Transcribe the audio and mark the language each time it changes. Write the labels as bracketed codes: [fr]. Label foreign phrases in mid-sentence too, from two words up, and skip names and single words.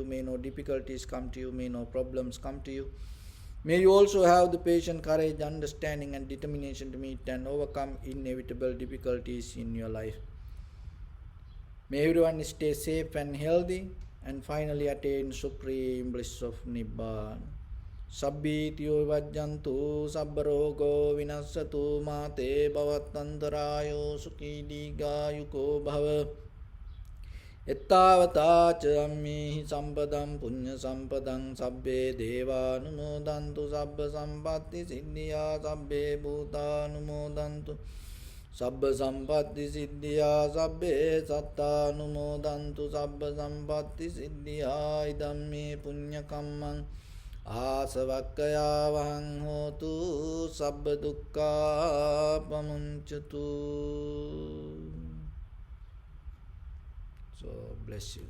[en] May no difficulties come to you. May no problems come to you. May you also have the patience, courage, understanding and determination to meet and overcome inevitable difficulties in your life. May everyone stay safe and healthy and finally attain supreme bliss of Nibbana. [pi] Sabbitiyo vajjantu sabbarogo vinassatu mate bhavatantarayo sukhi digayuko bhava. Ettavata ca ammihi sampadam punya sampadam sabbe deva numodantu sabba sampatti siddhya sabbe bhuta numodantu sabba sampatti siddhya sabbe satta numodantu sabba sampatti siddhya idammi punya kammang asavakkaya vahang hotu sabba dukkha pamunchatu. [en] So bless you.